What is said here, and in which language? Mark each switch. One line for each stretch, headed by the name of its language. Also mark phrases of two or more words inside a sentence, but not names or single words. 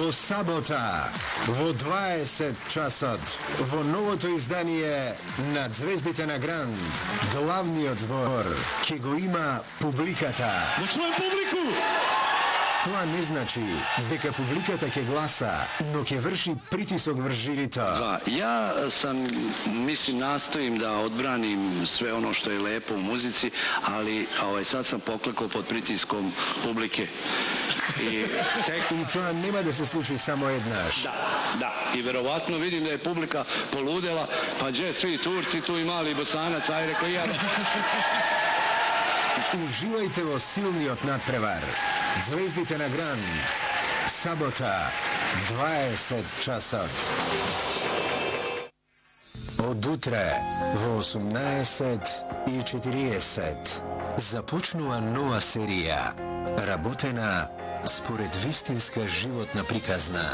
Macedonian: во сабота, во 20 часот, во новото издание на Звездите на Гранд, главниот збор ќе го има публиката.
Serbian: Да чуем публику!
Macedonian: Тоа не значи дека публиката ќе гласа, но ќе врши притисок врз жирито.
Serbian: Ja sam, nastoim da odbranim sve ono što je lepo u muzici, ali sad sam poklekao pod pritiskom publike.
Macedonian: И тоа нема да се случи само еднаш.
Serbian: Da, i verovatno vidim da je publika poludela, pa gdje svi Turci, tu i mali Bosanac, aj rekao ja.
Macedonian: Уживајте во силниот надпревар. Звездите на Гранд. Сабота, 20 часот. Од утре во 18:40 започнува нова серија, работена според вистинска животна приказна.